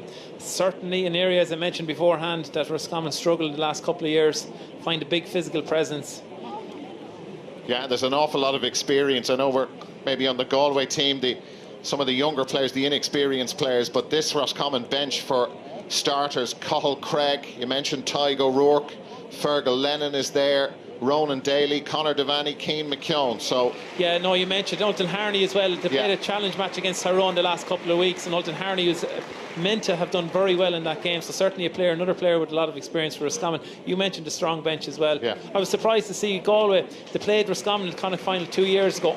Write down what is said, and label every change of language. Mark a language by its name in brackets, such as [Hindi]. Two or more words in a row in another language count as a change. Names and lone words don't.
[English] Certainly an area, as I mentioned beforehand, that Roscommon struggled the last couple of years. Find a big physical presence. Yeah, there's an awful lot of experience. I know we're maybe on the Galway team, some of the younger players, the inexperienced players, but this Roscommon bench for starters, Cathal Craig, you mentioned Tygo Rourke, Fergal Lennon is there, Ronan Daly, Conor Devaney, Cian McKeown. So yeah, no, you mentioned Ultan Harney as well. They played a challenge match against Tyrone the last couple of weeks, and Ultan Harney was meant to have done very well in that game. So certainly another player with a lot of experience for Roscommon. You mentioned the strong bench as well. Yeah. I was surprised to see Galway. They played Roscommon in the Connacht final 2 years ago.